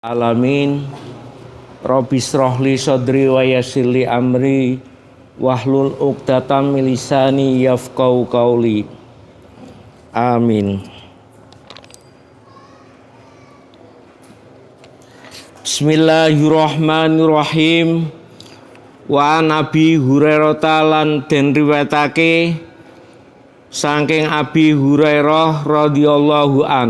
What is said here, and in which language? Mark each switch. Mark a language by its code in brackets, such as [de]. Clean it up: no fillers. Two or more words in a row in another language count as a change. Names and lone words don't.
[ar] Alamin. رب اشرح لي صدري ويسر لي أمري واحلل عقدة من لساني يفقهوا قولي. Amin. بسم الله الرحمن الرحيم. [jv] Wa Nabi Hurairah lan den riwayatake saking Abi Hurairah [ar] رضي الله عن.